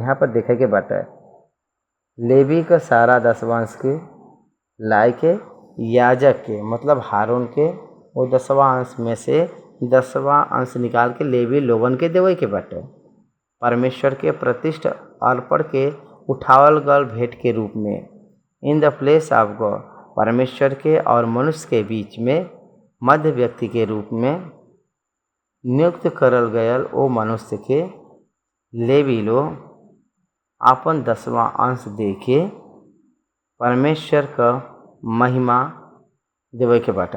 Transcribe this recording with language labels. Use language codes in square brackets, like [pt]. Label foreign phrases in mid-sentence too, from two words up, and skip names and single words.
[bho] यहाँ पर देखे के बाटे लेवी का सारा 10वां अंश के लाए के याजक के मतलब हारून के वो 10वां अंश में से 10वां अंश निकाल के लेवी लोगन के देवे के बाटे। परमेश्वर के प्रतिष्ठ अर्पण के उठावल गल भेंट के रूप में [en] in the place of God [bho] परमेश्वर के और मनुष्य के बीच में मध्य व्यक्ति के रूप में नियुक्त करल गयल ओ मनुष्य के लेवी लोग अपन 10वां अंश दे के परमेश्वर का महिमा देवे के बाटा।